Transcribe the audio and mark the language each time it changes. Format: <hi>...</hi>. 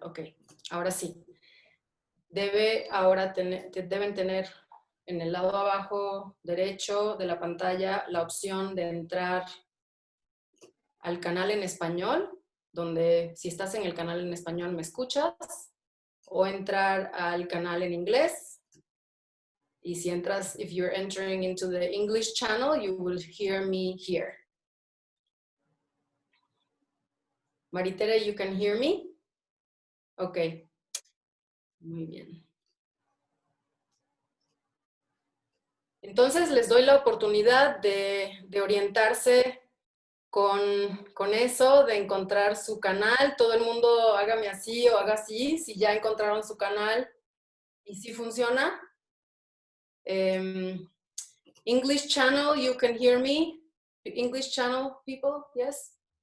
<es>Ok, ahora sí. Deben tener en el lado abajo derecho de la pantalla la opción de entrar al canal en español, donde si estás en el canal en español me escuchas, o entrar al canal en inglés. Y si entras,</es> <en>if you're entering into the English channel, you will hear me here. Maritere, you can hear me?</en> <es>Ok. Muy bien. Entonces les doy la oportunidad de orientarse con eso, de encontrar su canal. Todo el mundo hágame así o haga así, si ya encontraron su canal y si funciona.</es> <en>English channel, you can hear me? English channel people, yes?</en>